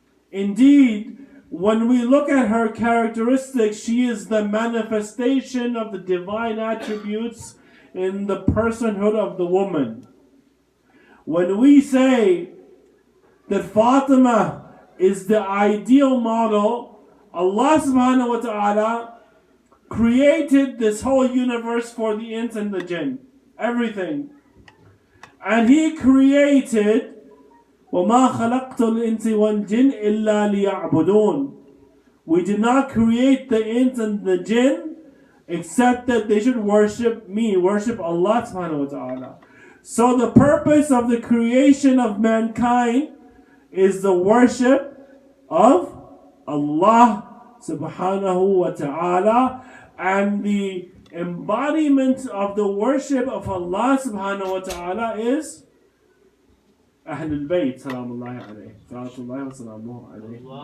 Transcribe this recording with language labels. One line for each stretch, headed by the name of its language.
English: Indeed, when we look at her characteristics, she is the manifestation of the divine attributes in the personhood of the woman. When we say that Fatima is the ideal model, Allah subhanahu wa ta'ala created this whole universe for the ins and the jinn. Everything. And He created
Arabic: وَمَا خَلَقْتُ الْإِنسِ وَالْجِنِّ إِلَّا لِيَعْبُدُونَ.
English: We did not create the ins and the jinn except that they should worship me, worship Allah subhanahu wa ta'ala. So the purpose of the creation of mankind is the worship of Allah subhanahu wa ta'ala, and the embodiment of the worship of Allah subhanahu wa ta'ala is Ahlul Bayt, salamullahi alayhi, salatullahi wa salamuhu alayhi.